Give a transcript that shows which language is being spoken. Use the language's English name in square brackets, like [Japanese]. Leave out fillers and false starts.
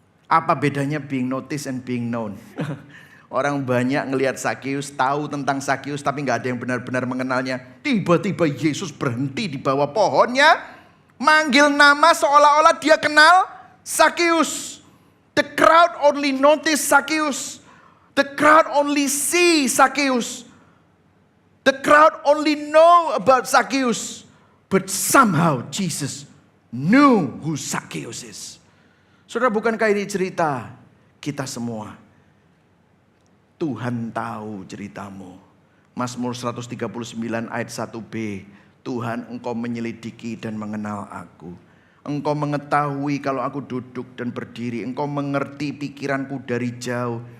[Indonesian] Apa bedanya [English] being noticed and being known? [Indonesian] Orang banyak ngelihat Sakius, tahu tentang Sakius, tapi nggak ada yang benar-benar mengenalnya. Tiba-tiba Yesus berhenti di bawah pohonnya, manggil nama seolah-olah dia kenal Sakius. [English] The crowd only notice Sakius. The crowd only see Sakius. The crowd only know about Sakius. But somehow Jesus knew who Sakius is. [Indonesian] Saudara, bukankah ini cerita kita semua? Tuhan tahu ceritamu. Mazmur 139 ayat 1b. Tuhan, engkau menyelidiki dan mengenal aku. Engkau mengetahui kalau aku duduk dan berdiri. Engkau mengerti pikiranku dari jauh.